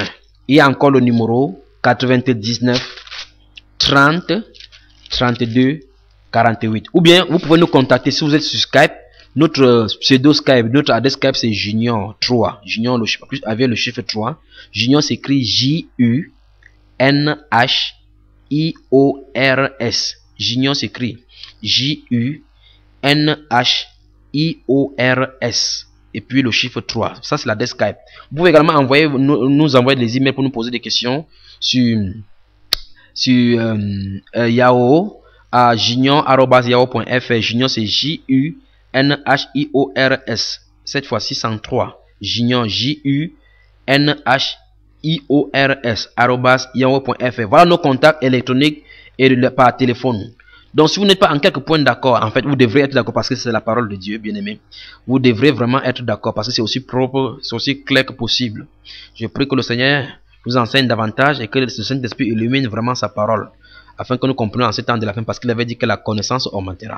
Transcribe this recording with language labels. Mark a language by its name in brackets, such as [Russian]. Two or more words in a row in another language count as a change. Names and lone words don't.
[French] Il y a encore le numéro 99 30 32 48. Ou bien vous pouvez nous contacter si vous êtes sur Skype. Notre pseudo Skype, notre adresse Skype c'est Junior 3. Junior avec le chiffre 3. Junior s'écrit J-U-N-H-I-O-R-S. Junior s'écrit J-U-N-H-I-O-R-S. Et puis le chiffre 3. Ça c'est l'adresse Skype. Vous pouvez également nous envoyer des emails pour nous poser des questions sur Yahoo à junior@yahoo.fr. Junior c'est J-U-N-H-I-O-R-S. Cette fois-ci 103. Junior J-U-N-H-I-O-R-S @yahoo.fr. Voilà nos contacts électroniques et par téléphone. Donc si vous n'êtes pas en quelque point d'accord, en fait vous devrez être d'accord parce que c'est la parole de Dieu, bien aimé. Vous devrez vraiment être d'accord parce que c'est aussi propre, c'est aussi clair que possible. Je prie que le Seigneur nous enseigne davantage et que le Saint-Esprit illumine vraiment sa parole afin que nous comprenions en ce temps de la fin, parce qu'il avait dit que la connaissance augmentera.